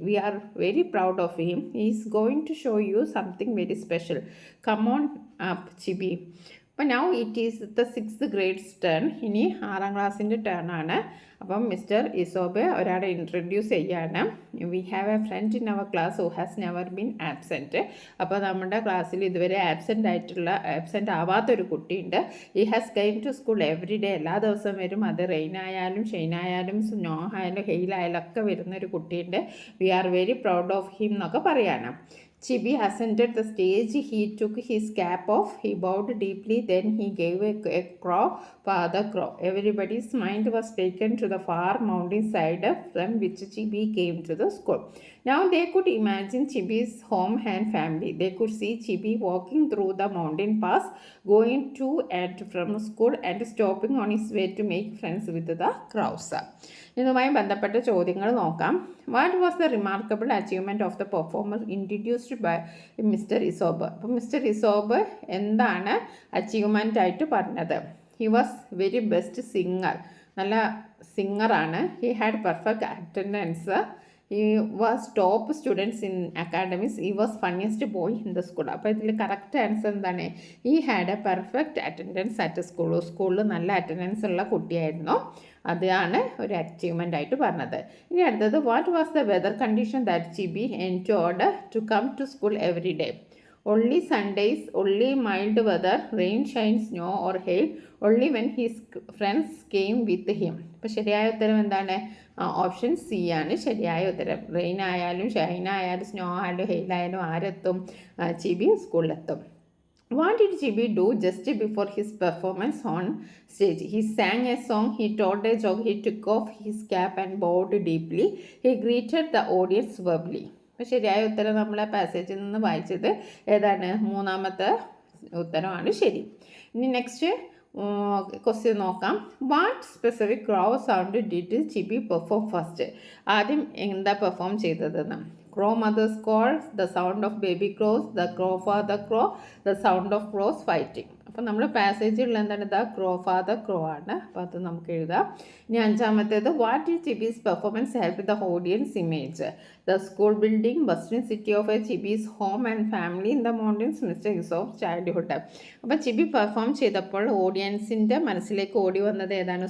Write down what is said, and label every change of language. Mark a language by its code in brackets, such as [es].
[en] We are very proud of him. He is going to show you something very special. Come on up, Chibi. അപ്പോൾ now it is the 6th grade's turn. [ml] ഇനി 6ാം ക്ലാസ്സിൻ്റെ turn ആണ്. അപ്പം mister ഇസോബെ ഒരാളെ introduce ചെയ്യാണ്. [en] We have a friend in our class who has never been absent. [ml] അപ്പോൾ നമ്മുടെ ക്ലാസ്സിൽ ഇതുവരെ ആബ്സെൻ്റ് ആവാത്തൊരു കുട്ടിയുണ്ട്. [en] ഈ has came to school every day. [ml] എല്ലാ ദിവസവും വരും. അത് റെയിൻ ആയാലും ഷെയിൻ ആയാലും സ്നോ ആയാലും ഹെയിലായാലും ഒക്കെ വരുന്നൊരു കുട്ടിയുണ്ട്. [en] we are very proud of him [ml] എന്നൊക്കെ പറയാണ്. [en] Chibi ascended the stage. He took his cap off. He bowed deeply. Then he gave a crow for the crow. Everybody's mind was taken to the far mountainside from which Chibi came to the school. Now they could imagine Chibi's home and family. They could see Chibi walking through the mountain pass, going to and from school and stopping on his way to make friends with the crows. [ml] ഇതുമായി ബന്ധപ്പെട്ട ചോദ്യങ്ങൾ നോക്കാം. [en] What was the remarkable achievement of the performer introduced by mister Isobe. [ml] അപ്പോൾ mister ഇസോബ് എന്താണ് achievement ആയിട്ട് പറഞ്ഞത്? [en] He was very best singer. [ml] നല്ല സിംഗറാണ്. [en] He had perfect attendance. He was top students in academics. He was funniest boy in the school. [ml] അപ്പോൾ ഇതിൽ correct answer എന്താണ്? [en] He had a perfect attendance at school. [ml] സ്കൂളിൽ നല്ല attendance ഉള്ള കുട്ടിയായിരുന്നു. അതാണ് ഒരു അച്ചീവ്മെൻ്റ് ആയിട്ട് പറഞ്ഞത്. ഇനി അടുത്തത്, [en] What was the weather condition that Chibi enjoyed to come to school every day? Only Sundays, only mild weather, rain, shine, snow or hail, only when his friends came with him. [ml] അപ്പോൾ ശരിയായ ഉത്തരം എന്താണ്? Option C ആണ് ശരിയായ ഉത്തരം. Rain ആയാലും ഷൈൻ ആയാലും snow ആയാലും ഹെയിൽ ആയാലും ആരെത്തും? ചിബി സ്കൂളിലെത്തും. [en] What did Chibi do just before his performance on stage? He sang a song, he told a joke, he took off his cap and bowed deeply. He greeted the audience verbally. [ml] അപ്പോൾ ശരിയായ ഉത്തരം നമ്മൾ ആ പാസേജിൽ നിന്ന് വായിച്ചത് ഏതാണ്? 3ാമത്തെ ഉത്തരമാണ് ശരി. ഇനി നെക്സ്റ്റ് ക്വസ്റ്റ്യൻ നോക്കാം. [en] What specific crow sound did Chibi perform first? [ml] ആദ്യം എന്താ പെർഫോം ചെയ്തതെന്ന്? [en] Crow mother's call, the sound of baby crows, the crow father crow, the sound of crows fighting. [ml] അപ്പോൾ നമ്മൾ പാസേജിലുള്ള എന്താണ്? ദ ക്രോ ഫാദർ ക്രോ ആണ്. അപ്പോൾ അത് നമുക്ക് എഴുതാം. ഇനി 5ാമത്തേത്, [en] What is Chibi's performance help the audience image? The school building, bustling city of a Chibi's home and family in the mountains, mister of childhood. [ml] അപ്പോൾ ചിബി പെർഫോം ചെയ്തപ്പോൾ ഓഡിയൻസിൻ്റെ മനസ്സിലേക്ക് ഓടി വന്നത് ഏതാണ്?